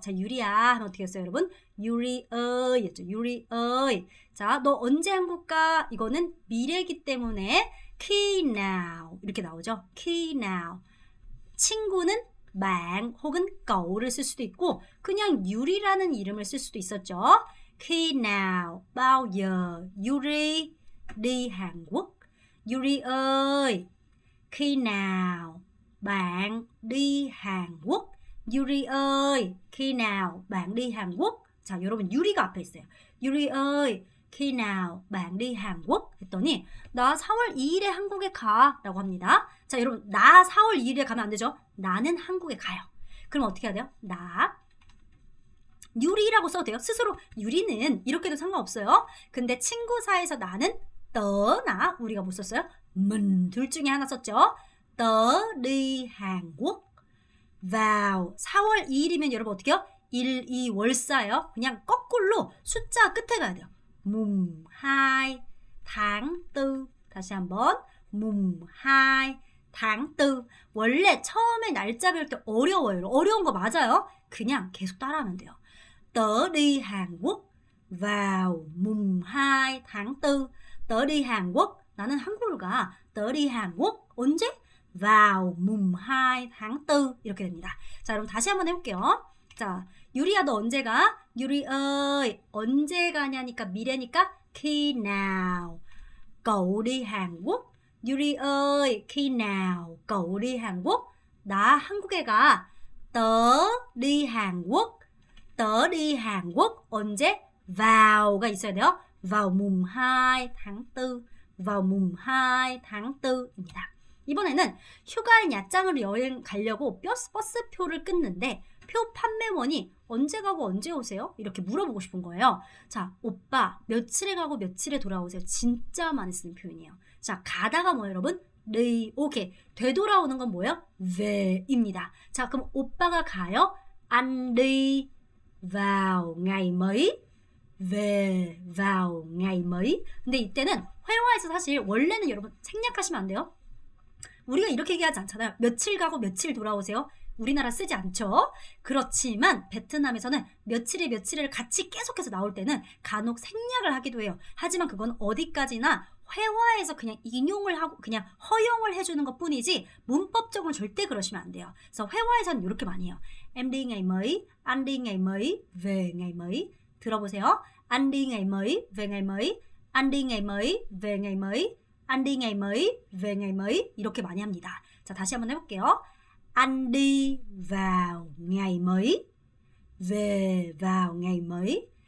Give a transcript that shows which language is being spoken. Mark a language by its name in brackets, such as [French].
[Korean] 자, 유리야 하면 어떻게 했어요, 여러분? 유리의 였죠. 유리의. 자, 너 언제 한국 가? 이거는 미래이기 때문에 [Vietnamese] khi nào [Korean] 이렇게 나오죠. [Vietnamese] khi nào. [Korean] 친구는 bạn 혹은 cậu 를 쓸 수도 있고 그냥 유리라는 이름을 쓸 수도 있었죠. [Vietnamese] khi nào, bao giờ Yuri đi Hàn Quốc? Yuri ơi, khi nào bạn đi Hàn Quốc? Yuri ơi, khi nào bạn đi Hàn Quốc? [Korean] 자, 여러분 유리가 앞에 있어요. [Vietnamese] Yuri ơi, khi nào bạn đi Hàn Quốc? [Korean] 했더니 나 4월 2일에 한국에 가 라고 합니다. 자, 여러분 나 4월 2일에 가면 안 되죠? 나는 한국에 가요. 그럼 어떻게 해야 돼요? 나 유리라고 써도 돼요. 스스로 유리는 이렇게 해도 상관없어요. 근데 친구 사이에서 나는 tớ,나 우리가 뭐 썼어요? mình 둘 중에 하나 썼죠. [Vietnamese] tớ đi Hàn Quốc vào [Korean] 4월 2일이면 여러분 어떻게 해요? 1, 2, 월사예요. 그냥 거꾸로 숫자 끝에 가야 돼요. [Vietnamese] mùng 2 tháng 4. [Korean] 다시 한번 [Vietnamese] mùng 2 tháng 4. [Korean] 원래 처음에 날짜 배울 때 어려워요. 어려운 거 맞아요. 그냥 계속 따라하면 돼요. [Vietnamese] tớ đi Hàn Quốc vào mùng 2 tháng 4. tớ đi Hàn Quốc. [Korean] 나는 한국을 가. [Vietnamese] tớ đi Hàn Quốc. [Korean] 언제? [Vietnamese] vào mùng 2 tháng 4. 이렇게 됩니다. [Korean] 자, 여러분 다시 한번 해볼게요. 자, 유리야 너 언제 가? [Vietnamese] 유리 ơi, [Korean] 언제 가냐니까 미래니까 [Vietnamese] khi nào cậu đi Hàn Quốc? 유리 ơi, khi nào cậu đi Hàn Quốc? [Korean] 나 한국에 가. [Vietnamese] tớ đi Hàn Quốc. tớ đi Hàn Quốc. [Korean] 언제? [Vietnamese] vao가 [Korean] 있어야 돼요. [Vietnamese] vào mùng 2 tháng 4. vào mùng 2 tháng 4입니다. [Korean] 이번에는 휴가에 야장을 여행 가려고 버스표를 끊는데 표 판매원이 언제 가고 언제 오세요? 이렇게 물어보고 싶은 거예요. 자, 오빠 며칠에 가고 며칠에 돌아오세요. 진짜 많이 쓰는 표현이에요. 자, 가다가 뭐예요, 여러분? 네, 오케이. 되돌아오는 건 뭐예요? ve입니다. 자, 그럼 오빠가 가요? [Vietnamese] Anh đi vào ngày mấy? về vào ngày mấy? [Korean] 근데 이때는 회화에서 사실 원래는 여러분 생략하시면 안 돼요. 우리가 이렇게 얘기하지 않잖아요. 며칠 가고 며칠 돌아오세요. 우리나라 쓰지 않죠. 그렇지만 베트남에서는 며칠에 며칠을 같이 계속해서 나올 때는 간혹 생략을 하기도 해요. 하지만 그건 어디까지나 회화에서 그냥 인용을 하고 그냥 허용을 해주는 것 뿐이지 문법적으로 절대 그러시면 안 돼요. 그래서 회화에서는 이렇게 많이 해요. [Vietnamese] Em đi ngày mấy, anh đi ngày mấy, về ngày mấy. [Korean] 들어보세요. [Vietnamese] Anh đi ngày mấy, về ngày mấy. Anh đi ngày mấy, về ngày mấy. Anh đi ngày mấy, về ngày mấy. [Korean] 이렇게 많이 합니다. 자, 다시 한번 해볼게요. [Vietnamese] Anh đi vào ngày mấy, về vào ngày mấy.